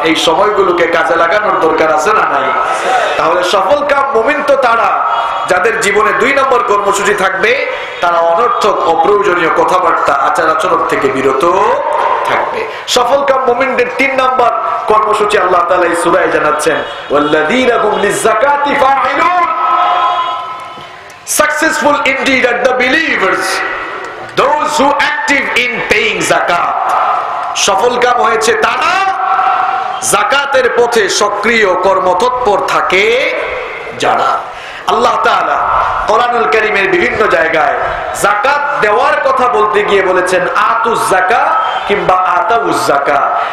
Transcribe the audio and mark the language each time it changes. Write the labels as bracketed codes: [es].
[bn] এই সময়গুলোকে কাজে লাগানোর দরকার আছে না নাই? তাহলে সফল কাম মুমিন তো তারা যাদের জীবনে 2 নম্বর কর্মসূচি থাকবে, তারা অনর্থক অপ্রয়োজনীয় কথাবার্তা, আচার আচরণ থেকে বিরত থাকবে। সফল কাম মুমিনদের 3 নম্বর কর্মসূচি আল্লাহ তাআলা এই সূরায় জানাচ্ছেন, [ar] ওয়াল্লাযীনা হুম লিয-যাকাতি ফাঈলুন। [en] Successful indeed are the believers, those who active in paying zakat. [bn] সফল কাম হয়েছে তারা যাকাতের পথে সক্রিয় কর্মতৎপর থাকে যারা। আল্লাহ তাআলা কোরআনুল কারীমের বিভিন্ন জায়গায় যাকাত দেওয়ার কথা বলতে গিয়ে বলেছেন আতুজ যাকাত কিংবা আতাউজ যাকাত।